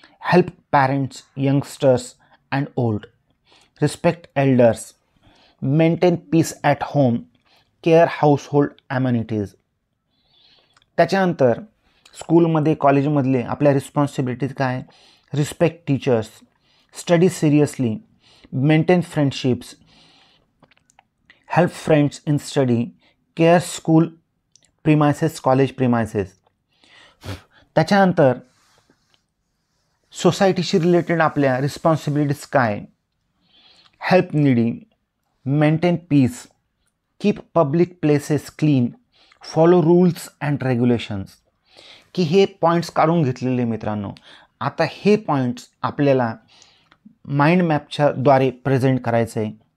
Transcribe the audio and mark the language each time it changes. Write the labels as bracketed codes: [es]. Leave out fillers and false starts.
[en] Help parents, youngsters and old, respect elders, maintain peace at home, care household amenities. [mr] त्याच्यानंतर स्कूलमध्ये कॉलेजमधले आपल्या responsibilities काय? [en] Respect teachers, study seriously, maintain friendships, help friends in study, care school premises, college premises. [mr] त्याच्यानंतर सोसायटीशी related आपल्या responsibilities काय? [en] Help needy, maintain peace, keep public places clean, follow rules and regulations. [mr] की हे पॉईंट्स काढून घेतलेले मित्रांनो. आता हे पॉईंट्स आपल्याला माइंड मॅपच्या द्वारे प्रेझेंट करायचं आहे.